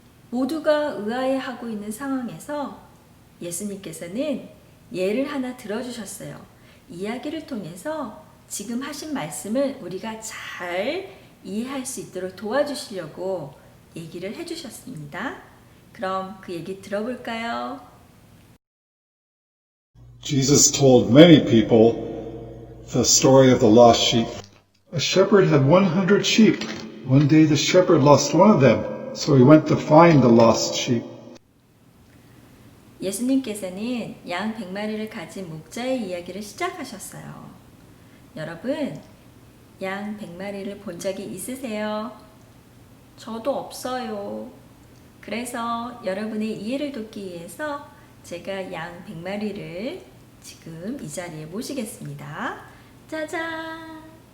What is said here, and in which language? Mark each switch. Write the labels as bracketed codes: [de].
[ko] 모두가 의아해하고 있는 상황에서 예수님께서는 예를 하나 들어주셨어요. 이야기를 통해서 지금 하신 말씀을 우리가 잘 이해할 수 있도록 도와주시려고 얘기를 해주셨습니다. 그럼 그 얘기 들어볼까요? [en] Jesus told many people the story of the lost sheep. A shepherd had 100 sheep. One day the shepherd lost one of them, so he went to find the lost sheep. [ko] 예수님께서는 양 100마리를 가진 목자의 이야기를 시작하셨어요. 여러분, 양 100마리를 본 적이 있으세요? 저도 없어요. 그래서 여러분의 이해를 돕기 위해서 제가 양 100마리를 지금 이 자리에 모시겠습니다. 짜잔!